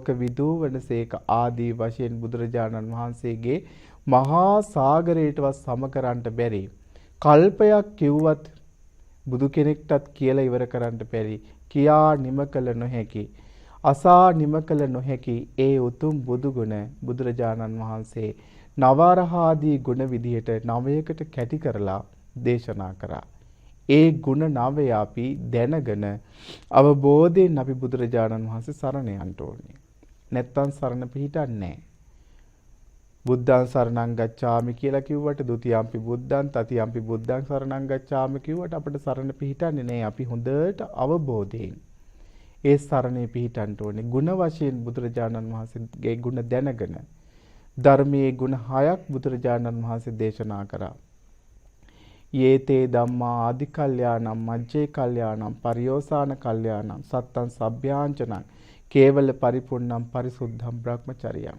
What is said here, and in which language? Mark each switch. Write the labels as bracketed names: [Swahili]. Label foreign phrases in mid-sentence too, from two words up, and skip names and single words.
[Sinhala] විදූ වනසේක ආදී වශයෙන් බුදුරජාණන් වහන්සේගේ මහා සාගරයටවත් සම කරන්න බැරි, කල්පයක් කිව්වත් බුදු කෙනෙක්ටත් කියලා ඉවර කරන්න බැරි, කියා නිම කළ නොහැකි, අසා නිම කළ නොහැකි ඒ උතුම් බුදු ගුණ බුදුරජාණන් වහන්සේ නවරහාදී ගුණ විදිහට 9කට කැටි කරලා දේශනා කරා. ඒ ගුණ 9 අපි දැනගෙන අවබෝධයෙන් අපි බුදුරජාණන් වහන්සේ සරණ යන්න ඕනේ. නැත්තම් සරණ පිහිටන්නේ නැහැ. [Pali] බුද්ධං සරණං ගච්ඡාමි [Sinhala] කියලා කිව්වට [Pali] ဒ ුතියම්පි බුද්ධං තතියම්පි බුද්ධං සරණං ගච්ඡාමි [Sinhala] කිව්වට අපිට සරණ පිහිටන්නේ නැහැ. අපි හොඳට අවබෝධයෙන් ඒ සරණේ පිහිටන්න ඕනේ. ගුණ වශයෙන් බුදුරජාණන් වහන්සේගේ ගුණ දැනගෙන ධර්මයේ ගුණ 6ක් බුදුරජාණන් වහන්සේ දේශනා කරා. [Pali] යේතේ ධම්මා ආදි කල්යාණම් මජ්ජේ කල්යාණම් පරියෝසాన කල්යාණම් සත්තං සබ්භ්‍යාංචනං කේවල පරිපූර්ණම් පරිසුද්ධම් බ්‍රහ්මචරියං.